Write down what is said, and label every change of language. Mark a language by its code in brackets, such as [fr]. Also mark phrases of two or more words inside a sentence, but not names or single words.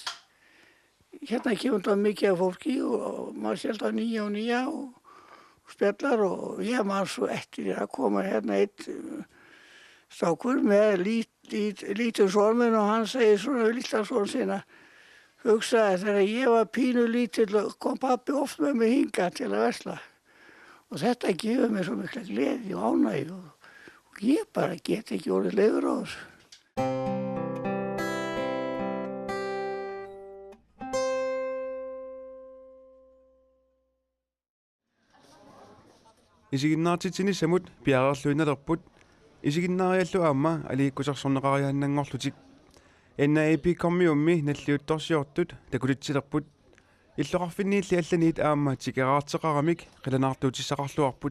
[is] Hérna kemur það mikið af fólki og maður sé alltaf nýja og spjallar og ég man svo eftir að koma hérna einn stákur með lítið son minn og hann segir svona lítið son sinna hugsaði þegar ég var pínu lítill kom pabbi oft með mig hingað til að versla og þetta gefur mér svo mikla gleði og ánægju og ég bara get ekki orðið leiður á þessu. [kl] Isiginnaartitini samut piarerluinalerput isiginnaariallu aamma aliikkusarsorneqariaannangorlutik NAP kommiummi nalliuttorsiortut takutitsilerput illoqarfinniilli allaniit aamma tikeraarteqaramik qilanaartuutissaqarluarput